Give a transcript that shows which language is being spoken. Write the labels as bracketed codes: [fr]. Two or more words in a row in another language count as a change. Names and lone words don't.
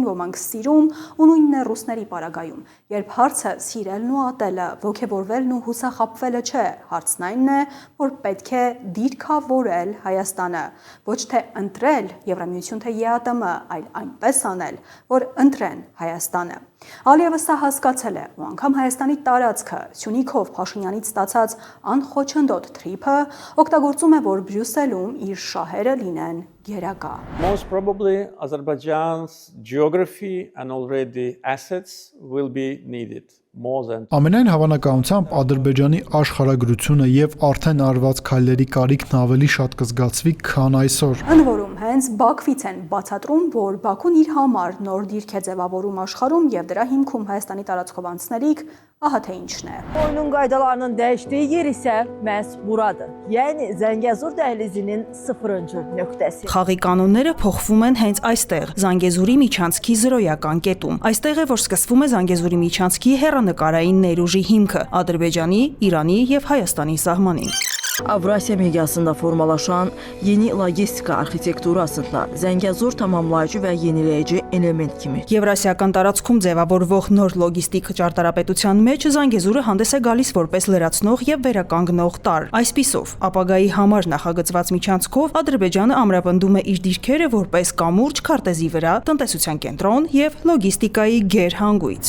[hy] ոմանք սիրում ու նույնն է ռուսների պարագայում։ Երբ հարցը սիրելն ու ատելը, ոգևորվելն ու հուսախաբվելը չէ, հարցն այնն է, որ պետք է դիրքավորել Հայաստանը, ոչ թե ընտրել Եվրամիություն թե ԵԱՏՄ, այլ այնպես անել, որ ընտրեն Հայաստանը։ Ալիևը սա հասկացել է ու անգամ Հայաստանի տարածքը Սյունիքով Փաշինյանից ստացած անխոչնդոտ թրիփը օգտագործում է, որ Բրյուսելում իր շահերը լինեն գերակա։ [en] Most probably Azerbaijan's geography and already assets will be needed. [hy] Ամենայն հավանականությամբ Ադրբեջանի աշխարհագրությունը եւ արդեն արված քայլերի կարիքն ավելի շատ կզգացվի, քան այսօր։ Ընդ որում, հենց Բաքվից են բացատրում, որ Բաքուն իր համար նոր դիրք է ձևավորում աշխարհում եւ դրա հիմքում Հայաստանի տարածքով անցնելիք, ահա թե ինչն է։ [az] Oyunun qaydalarının dəyişdiyi yer isə məhz buradır. Yəni Zəngəzur dəhlizinin 0-cı nöqtəsi. [hy] Խաղի կանոնները փոխվում են հենց այստեղ, Զանգեզուրի միջանցքի 0-ական կետում։ Այստեղ է, որ սկսվում է Զանգեզուրի միջանցքի հեռանկարային ներուժի հիմքը Ադրբեջանի, Իրանի եւ Հայաստանի սահմանին։ [az] Avrasiya miqyasında formalaşan yeni logistika arxitekturasında Zəngəzur tamamlayıcı və yeniləyici element kimi. [hy] Եվրասիական տարածքում ձևավորվող նոր լոգիստիկ ճարտարապետության մեջ Զանգեզուրը հանդես է գալիս որպես լրացնող եւ վերականգնող տարր։ Այսպիսով, ապագայի համար նախագծված միջանցքով Ադրբեջանը ամրապնդում է իր դիրքերը որպես կամուրջ քարտեզի վրա, տնտեսության կենտրոն եւ լոգիստիկայի գերհանգույց։